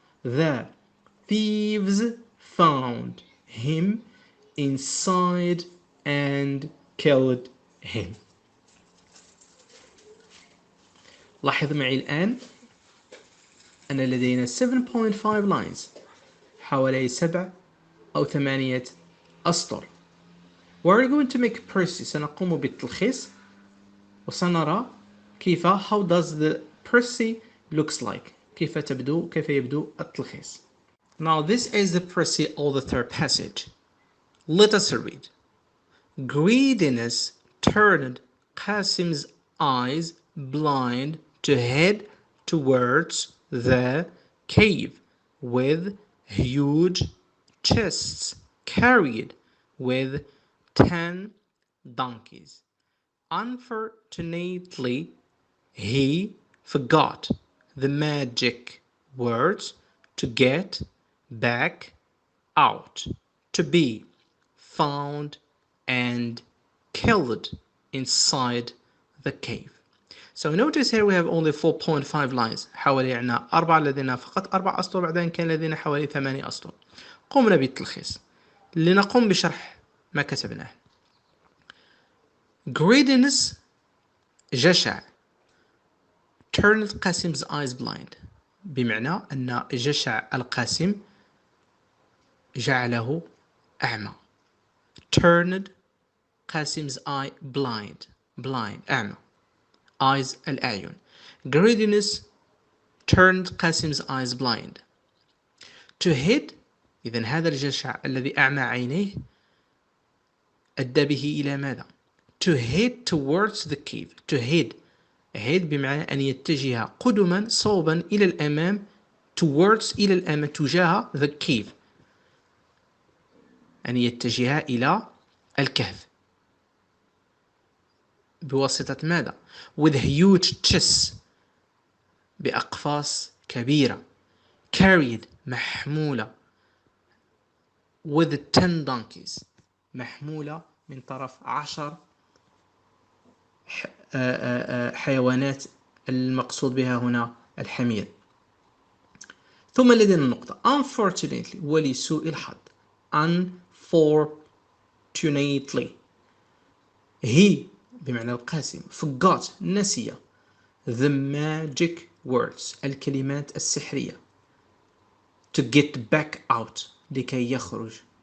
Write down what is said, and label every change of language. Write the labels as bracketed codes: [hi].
[en] The thieves found him inside and killed him. [ar] لاحظ معي الآن أن لدينا [en] 7.5 lines، [ar] حوالي 7 أو 8 أسطر. [en] We're going to make pressy. [ar] سنقوم بالتلخيص وسنرى كيف [en] how does the pressy looks like، [ar] كيف يبدو التلخيص. [en] Now this is the pressy of the third passage. Let us read. Greediness turned Qasim's eyes blind to head towards the cave with huge chests carried with 10 donkeys. Unfortunately, he forgot the magic words to get back out, to be found and killed inside the cave. So notice here we have only 4.5 lines. [ar] حوالي عنا 4 لدينا فقط 4 أسطر، بعدين كان لدينا حوالي 8 أسطر. قمنا بالتلخيص لنقوم بشرح ما كتبناه. Greediness جشع [en] turned Qasim's eyes blind، [ar] بمعنى أن جشع القاسم جعله أعمى. [en] turned Qasim's eye blind أعمى. eyes الأعين. Greediness turned Qasim's eyes blind. [ar] To head، إذن هذا الجشع الذي أعمى عينيه أدى به إلى ماذا؟ [en] To head towards the cave. [ar] To head بمعنى أن يتجه قدما صوبا إلى الأمام، towards إلى الأمام تجاه [en] the cave، [ar] أن يتجه إلى الكهف بواسطة ماذا؟ [en] with huge chests [ar] بأقفاص كبيرة، carried محمولة، [en] with 10 donkeys [ar] محمولة من طرف 10 حيوانات، المقصود بها هنا الحمير. ثم لدينا النقطة unfortunately ولسوء الحظ. [en] unfortunately he [ar] بمعنى القاسم [en] forgot نسي the magic words [ar] الكلمات السحرية [en] to get back out [ar] لكي يخرج.